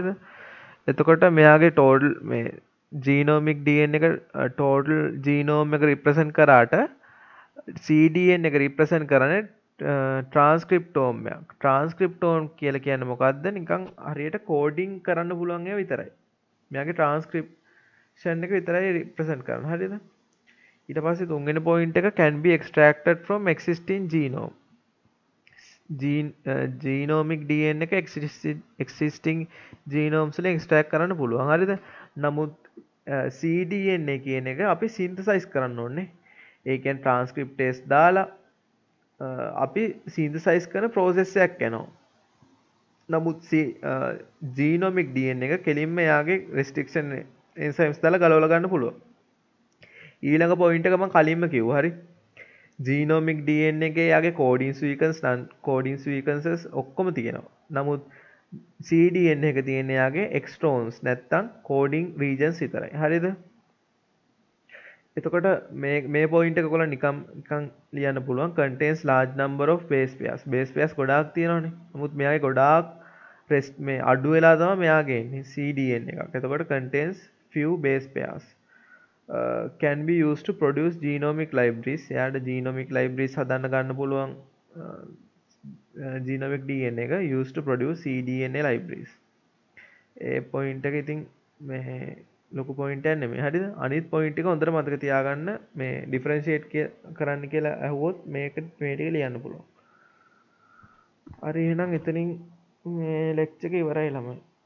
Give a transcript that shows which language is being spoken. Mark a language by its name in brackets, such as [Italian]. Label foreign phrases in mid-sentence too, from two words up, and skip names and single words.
[Sinhala] එතකොට මෙයාගේ ටෝටල් මේ [English] genomic DNA [Sinhala] එක [English] total genome [Sinhala] එක රිප්‍රසන්ට් කරාට CDN එක රිප්‍රසන්ට් කරන්නේ ට්‍රාන්ස්ක්‍රිප්ටෝම් එකක්. ට්‍රාන්ස්ක්‍රිප්ටෝම් කියලා කියන්නේ මොකද්ද? නිකන් හරියට කෝඩින් කරන්න පුළුවන් ඒවා විතරයි. මෙයාගේ ට්‍රාන්ස්ක්‍රිප්ෂන් එක විතරයි රිප්‍රසන්ට් කරන්නේ. හරිද? ඊට පස්සේ තුන්වෙනි පොයින්ට් එක [English] can be extracted from existing genome. genomic DNA [Sinhala] එක [English] existing genomes [Sinhala] වලින් extract කරන්න පුළුවන්. හරිද? නමුත් cDNA කියන එක අපි synthesize කරන්න ඕනේ. ඒ කියන්නේ transcriptase දාලා අපි synthesize කරන process එකක් යනවා. නමුත් [English] genomic DNA [Sinhala] එක කෙලින්ම යාගේ [English] restriction enzymes [Sinhala] දාලා ගලවලා ගන්න පුළුවන්. ඊළඟ පොයින්ට් එක මම කලින්ම කිව්වා. හරි? [English] genomic DNA [Sinhala] එකේ යාගේ [English] coding sequence coding sequences [Sinhala] ඔක්කොම තියෙනවා. නමුත් cDNA එක තියෙන යාගේ extrons නැත්තම් [English] coding regions [Sinhala] විතරයි. හරිද? එතකොට මේ පොයින්ට් එක ඔයගොල්ලෝ නිකන් ලියන්න පුළුවන් [English] contains large number of base pairs. base pairs [Sinhala] ගොඩාක් තියෙනවානේ. නමුත් මෙයාගේ ගොඩාක් මේ අඩු වෙලා තමයි මෙයාගේ එන්නේ cDNA එකක්. [English] එතකොට contains few base pairs. Can be used to produce genomic libraries. [Sinhala] එයාට genomic libraries හදන්න ගන්න පුළුවන් [English] genomic DNA එක used to produce cDNA libraries. [Sinhala] ඒ පොයින්ට් එක ඉතින් මේ ලොකු පොයින්ට් එකක් නෙමෙයි. හරිද? අනිත් පොයින්ට් එක හොඳට මතක තියාගන්න මේ ඩිෆරෙන්ෂিয়েට් කරන්න කියලා අහුවොත් මේක මේ ටික ලියන්න පුළුවන්. හරි එහෙනම් එතනින් මේ ලෙක්චර් එක ඉවරයි ළමයි.